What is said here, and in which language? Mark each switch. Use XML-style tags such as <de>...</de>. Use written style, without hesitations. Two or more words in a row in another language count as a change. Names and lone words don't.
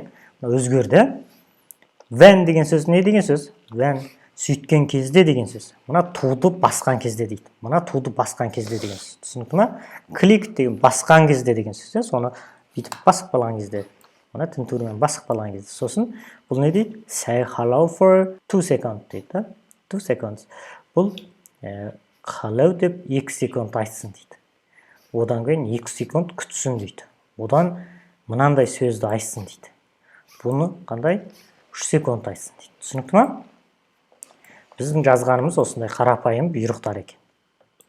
<kk>Өзгерді. When деген сөз не деген сөз? When сөйткен кезде деген сөз. Мына туды басқан кезде дейді. Мына туды басқан кезде деген сөз. Түсінікті ме? Клик деген басқан кезде деген сөз. Соны бүйтіп басып қалған кезде. Мына тінтуірмен басып қалған кезде. Сосын бұл не дейді?</kk> <en>Say hello for 2 seconds</en> <kk>дейді. 2 seconds. Бұл hello деп 2 секунд айтсын дейді. Одан кейін 2 секунд күтсін дейді. Одан мынандай сөзді айтсын дейді. Бұны қандай? 3 секунд айтсын дейді. Түсінікті ме? Біздің жазғанымыз осындай қарапайым бұйрықтар екен.</kk>